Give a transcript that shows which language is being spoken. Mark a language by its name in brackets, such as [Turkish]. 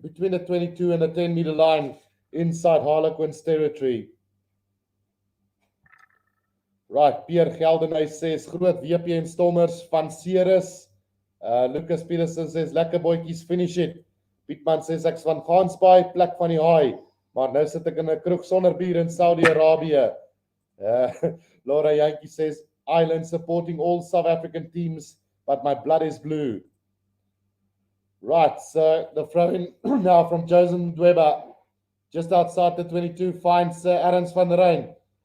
[English] Between the 22 and the 10-meter line inside Harlequins territory. Right, Pierre Geldenhuys says [Afrikaans] groot WPN Stormers van Ceres. [English] Lucas Peterson says lekker bootjies, finish it. Pietman says [Afrikaans] ek's van Gansbaai, plek van die haai. Maar nou sit ek in 'n kroeg sonder bier in Saudi-Arabië. [English] Laura Yankee says Ireland supporting all South African teams, but my blood is blue. Right, so the throw-in now from Joseph Dweber, just outside the 22, finds Arends van der Rein.